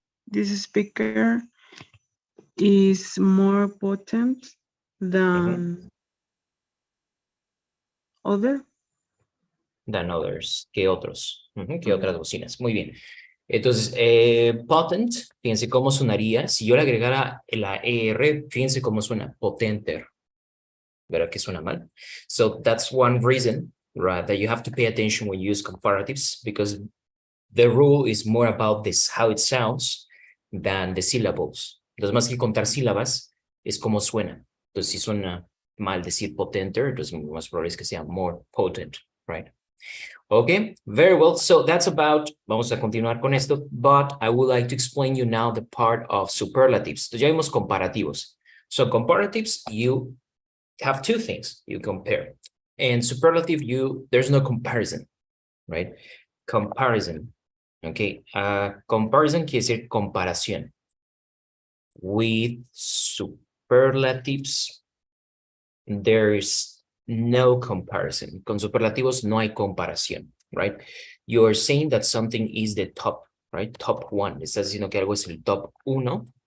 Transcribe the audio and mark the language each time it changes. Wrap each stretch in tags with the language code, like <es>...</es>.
<en>This speaker is more potent than other. than others,</en> <es>que otros, que otras bocinas. Muy bien. Entonces, potent, fíjense cómo sonaría. Si yo le agregara la ER, fíjense cómo suena, potenter. ¿Verdad que suena mal?</es> <en>So that's one reason, right, that you have to pay attention when you use comparatives, because the rule is more about this, how it sounds, than the syllables.</en> <es>Entonces, más que contar sílabas, es como suena. Entonces, si suena mal decir potenter, entonces más probable es que sea</es> <en>more potent, right? Okay, very well. So that's about,</en> <es>vamos a continuar con esto,</es> <en>but I would like to explain you now the part of superlatives.</en> <es>Entonces, ya vimos comparativos.</es> <en>So comparatives, you have two things you compare. And superlative, there's no comparison, right? Comparison.</en> <es>Okay, comparison quiere decir comparación.</es> <en>With superlatives, there's no comparison.</en> <es>Con superlativos no hay comparación,</es> <en>right? You are saying that something is the top, right? Top one.</en> <es>Estás diciendo que algo es el top uno.</es>